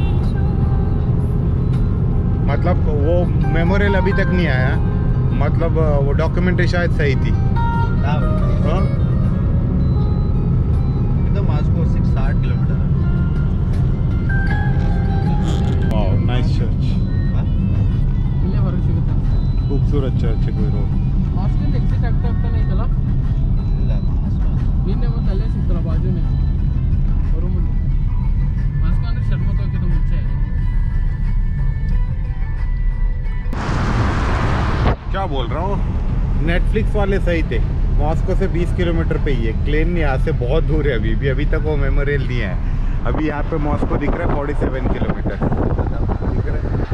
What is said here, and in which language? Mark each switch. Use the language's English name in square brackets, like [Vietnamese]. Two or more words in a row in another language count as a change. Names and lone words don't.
[Hindi] मतलब वो मेमोरियल अभी तक नहीं आया, मतलब वो डॉक्यूमेंट्री शायद सही थी। हाँ, तो मॉस्को 60 किलोमीटर है। वाओ, [English] nice church, [Hindi] खूबसूरत चर्च है। कोई रोड [Kannada] ಹಾಸ್ಟೆಲ್ ಎಕ್ಸಿಟ್ ಆಗ್ತಾನೆ ಐತಲ್ಲ, ಇಲ್ಲ ನಿನ್ನೆ ಮತ್ತೆ ಅಲ್ಲೇ ಸಿಗ್ತಲ್ಲ ಬಾಜುನೇ ರೂಮ್ ಮಾಸ್ಕೋ ಅಂದ್ರೆ ಶರ್ಮತೋಕ್ಕಿಂತ ಮುಂಚೆ। [Hindi] क्या बोल रहा हूँ, नेटफ्लिक्स वाले सही थे। मॉस्को से 20 किलोमीटर पे ही है। क्लेन यहाँ से बहुत दूर है अभी तक वो मेमोरियल नहीं है। अभी यहाँ पे मॉस्को दिख रहा है 47 किलोमीटर दिख रहा है।